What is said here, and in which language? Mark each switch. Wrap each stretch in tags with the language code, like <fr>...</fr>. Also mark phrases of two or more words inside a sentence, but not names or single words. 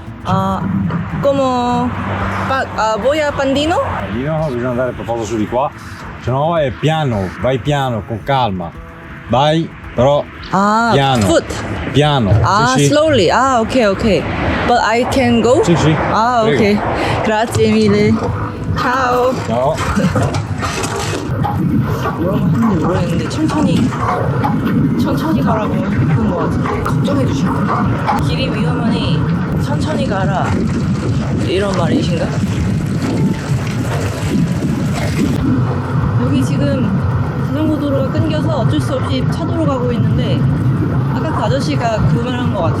<it>Come voi a Pandino? Lì no, bisogna andare per poco su di qua. Se no è piano, vai piano, con calma. Vai, però piano. Foot. Piano. Sì, sì.</it> <en>Slowly. Okay. But I can go?</en> <it>Sì, sì. Prego. Okay. Grazie mille. Ciao. Ciao.</it> <ko>모르겠는데 천천히 가라고 그런 거 같은데 걱정해 주실 거예요. 길이 위험하니 천천히 가라 이런 말이신가? 여기 지금 자전거 도로가 끊겨서 어쩔 수 없이 차도로 가고 있는데 아까 그 아저씨가 그 말 한 거 같아요.</ko>